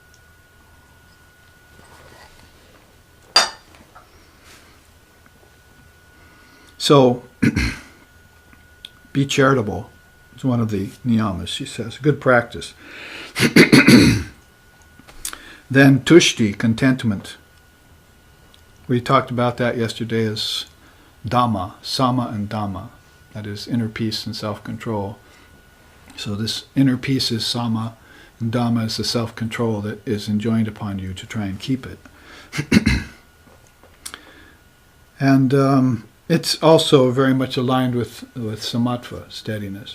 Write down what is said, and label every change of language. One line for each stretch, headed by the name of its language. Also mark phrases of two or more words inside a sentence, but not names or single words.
English: So, be charitable is one of the niyamas, she says. Good practice. Then tushti, contentment. We talked about that yesterday as dhamma, sama and dhamma. That is inner peace and self-control. So this inner peace is sama, and dhamma is the self-control that is enjoined upon you to try and keep it. And it's also very much aligned with samatva, steadiness.